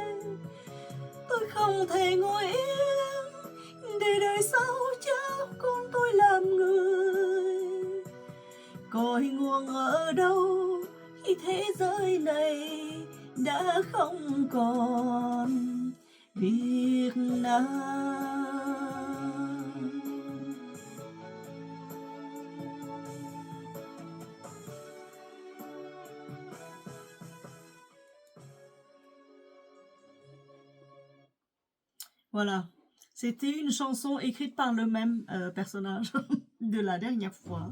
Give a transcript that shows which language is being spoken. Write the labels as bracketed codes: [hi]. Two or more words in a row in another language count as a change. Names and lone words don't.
[vi] Tôi không thể ngồi yên để đời sau cháu con còn ở đâu khi thế giới này đã không còn Việt Nam. [fr] Voilà, c'était une chanson écrite par le même personnage de la dernière fois.